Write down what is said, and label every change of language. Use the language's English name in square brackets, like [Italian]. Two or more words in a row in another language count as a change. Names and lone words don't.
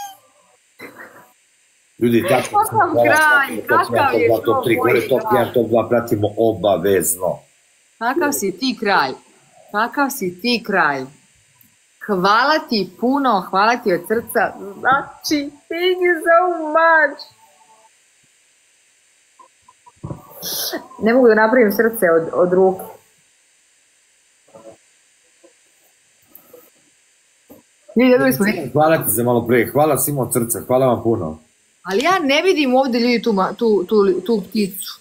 [Serbian] Ljudi, tako kakav kraj, kakav je to gore top 1, top 2 pratimo obavezno. Kakav si ti kraj. Hvala ti puno, hvala ti od srca. Znači, [English] thank you so much. [Serbian] Ne mogu da napravim srce od ruke. Hvala ti za malo pre, hvala svima od srca, hvala vam puno. Ali ja ne vidim ovdje ljudi tu pticu.